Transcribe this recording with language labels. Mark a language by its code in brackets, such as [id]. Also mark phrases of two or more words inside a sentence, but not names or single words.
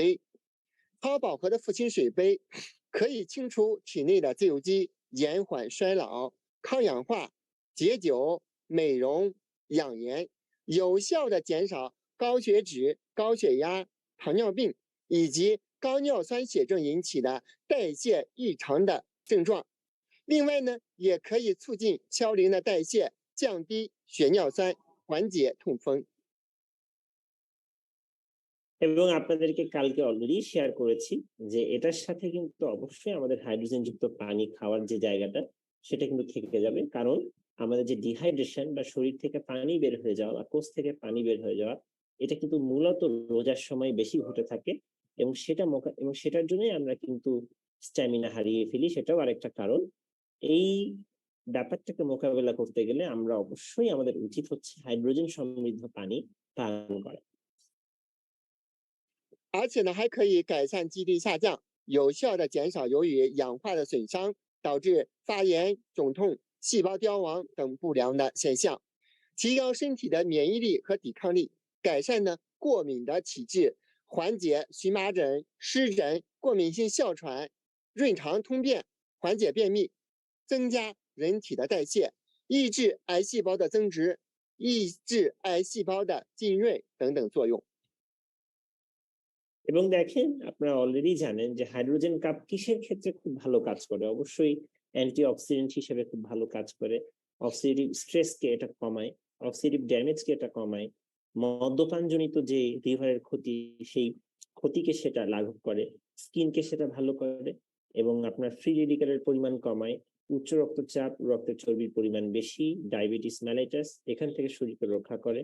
[zh] 超饱和的富氢水杯可以清除体内的自由基，延缓衰老、抗氧化、解酒、美容、养颜，有效的减少高血脂、高血压、糖尿病以及高尿酸血症引起的代谢异常的症状。另外呢，也可以促进嘌呤的代谢，降低血尿酸，缓解痛风。 [bn] এবং আপনাদেরকে কালকে অলরেডি শেয়ার করেছি যে এটার সাথে কিন্তু অবশ্যই আমাদের হাইড্রোজেন যুক্ত পানি খাওয়ার যে জায়গাটা, সেটা কিন্তু থেকে যাবে। কারণ আমাদের যে ডিহাইড্রেশন বা শরীর থেকে পানি বের হয়ে যাওয়া বা কোষ থেকে পানি বের হয়ে যাওয়া, এটা কিন্তু মূলত রোজার সময় বেশি ঘটে থাকে এবং সেটার জন্যই আমরা কিন্তু স্ট্যামিনা হারিয়ে ফেলি। সেটাও আরেকটা কারণ। এই ব্যাপারটাকে মোকাবেলা করতে গেলে আমরা অবশ্যই আমাদের উচিত হচ্ছে হাইড্রোজেন সমৃদ্ধ পানি পান করা। [zh] 而且呢，还可以改善基地下降，有效的减少由于氧化的损伤导致发炎、肿痛、细胞凋亡等不良的现象，提高身体的免疫力和抵抗力，改善呢过敏的体质，缓解荨麻疹、湿疹、过敏性哮喘、润肠通便，缓解便秘，增加人体的代谢，抑制癌细胞的增殖，抑制癌细胞的进锐等等作用。 [bn] এবং দেখেন, আপনারা অলরেডি জানেন যে [en] hydrogen cup [bn] কিসের ক্ষেত্রে খুব ভালো কাজ করে। অবশ্যই অ্যান্টিঅক্সিডেন্ট হিসেবে খুব ভালো কাজ করে। [en] oxidative stressকে [bn] এটা কমায়, [en] oxidative damageকে [bn] এটা কমায়, মদ্যপানজনিত যে লিভারের ক্ষতি, সেই ক্ষতিকে সেটা লাঘব করে, স্কিনকে সেটা ভালো করে এবং আপনার [en] free radicalের [bn] পরিমাণ কমায়, উচ্চ রক্তচাপ, রক্তের চর্বির পরিমাণ বেশি, [en] diabetes mellitus, [bn] এখান থেকে শরীরকে রক্ষা করে।